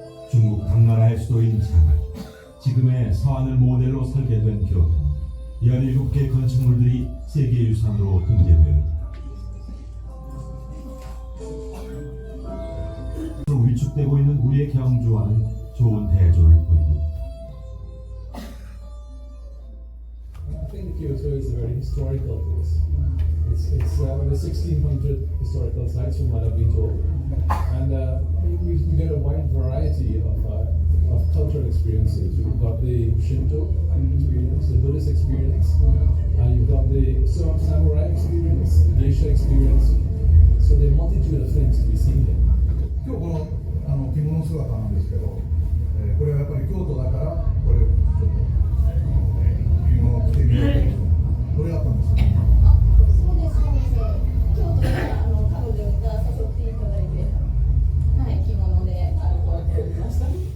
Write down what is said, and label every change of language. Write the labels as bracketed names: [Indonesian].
[Korean] 중국 당나라의 수도인 장안, 지금의 서안을 모델로 설계된 교토. 17개 건축물들이 세계유산으로 등재되어 있다. 위축되고 있는 우리의 경주와는 좋은 대조를 보이고 있다. [English] I think Kyoto is a very historical place. It's over 1,600 historical sites from what I've been told, and you get a wide variety of cultural experiences. You've got the Shinto experience, the Buddhist experience, and you've got the samurai experience, the geisha experience. So there are a multitude of things to be seen here. [Japanese] 今日この着物姿なんですけど、これはやっぱり京都だからこれちょっと着物を着てみようというこれだったんですね。そうですそうです。京都で彼女が誘っていただいて、はい、着物で歩こうと思いました。